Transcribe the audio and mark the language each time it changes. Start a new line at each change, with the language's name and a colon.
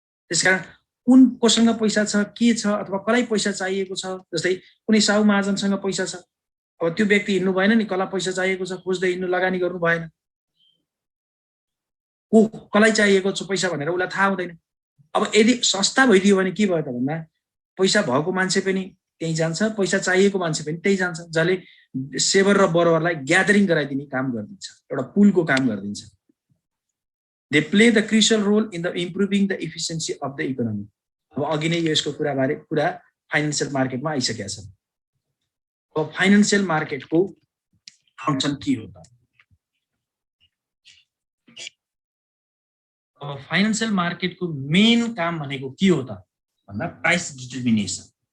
Nepali: त्यसकारण कुन कोसँग पैसा छ, के छ अथवा कसलाई पैसा चाहिएको छ, जस्तै कुनै साहु महाजनसँग पैसा छ, अब त्यो व्यक्ति हिँड्नु भएन नि, कसलाई पैसा चाहिएको छ खोज्दै हिँड्नु, लगानी गर्नु भएन, को कसलाई चाहिएको छ पैसा भनेर उसलाई थाहा हुँदैन। अब यदि संस्था भइदियो भने के भयो त भन्दा पैसा भएको मान्छे पनि त्यही जान्छ, पैसा चाहिएको मान्छे पनि त्यही जान्छ, जसले सेवर र बरोवरलाई ग्यादरिङ गराइदिने काम गरिदिन्छ, एउटा पुलको काम गरिदिन्छ।
English: They play the crucial role in the improving the efficiency of the economy.
Nepali: अब अघि नै यसको कुरा फाइनान्शियल मार्केटमा आइसकेको छ। अब फाइनान्शियल मार्केटको फंक्सन के हो त? अब फाइनान्शियल मार्केटको मेन काम भनेको के हो त भन्दा प्राइस डिटर्मिनेसन।